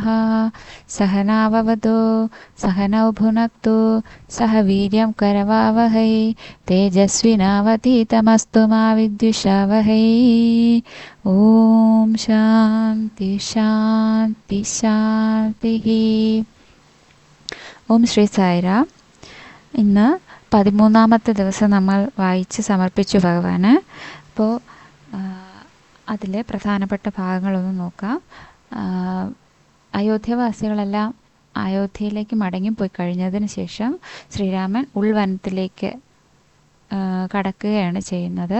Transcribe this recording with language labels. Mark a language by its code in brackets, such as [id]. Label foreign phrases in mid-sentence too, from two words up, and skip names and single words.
[sa] सहनाववतु सहनौ भुनक्तु सह वीर्यं करवावहै तेजस्विनावतीतमस्तु मा विद्विषावहै। ॐ शान्ति शान्ति शान्तिः। [ml] ഓം ശ്രീ സായിരാം. ഇന്ന് 13ാമത്തെ ദിവസം നമ്മൾ വായിച്ച് സമർപ്പിച്ചു ഭഗവാന്. അപ്പോൾ അതിലെ പ്രധാനപ്പെട്ട ഭാഗങ്ങളൊന്ന് നോക്കാം. അയോധ്യവാസികളെല്ലാം അയോധ്യയിലേക്ക് മടങ്ങിപ്പോയി കഴിഞ്ഞതിന് ശേഷം ശ്രീരാമൻ ഉൾവനത്തിലേക്ക് കടക്കുകയാണ് ചെയ്യുന്നത്.